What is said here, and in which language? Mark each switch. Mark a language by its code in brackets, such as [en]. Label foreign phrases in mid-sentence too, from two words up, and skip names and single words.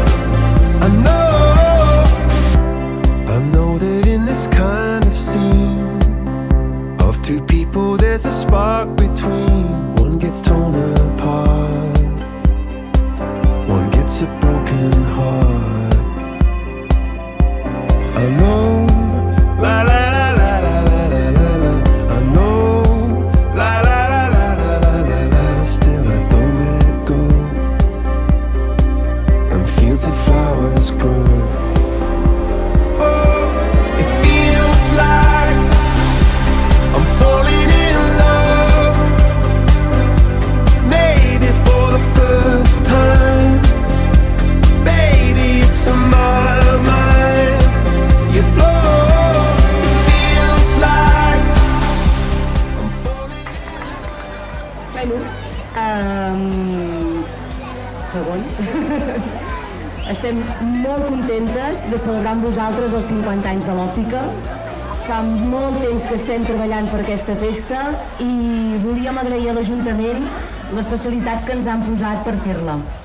[en] I know that in this kind of scene of two people there's a spark between. One gets torn apart, one gets a broken heart. I know, la la la la la la la la la. I know, la la la la la la la la. Still I don't let go. And fields of flowers grow. Oh, it feels like I'm falling in love. Maybe for the first time. Baby, it's on my mind. You blow. It feels like I'm falling. [ca] Bueno, segon. Estem molt contentes de celebrar amb vosaltres els 50 anys de l'òptica. Fa molt temps que estem treballant per aquesta festa i volíem agrair a l'Ajuntament les facilitats que ens han posat per fer-la.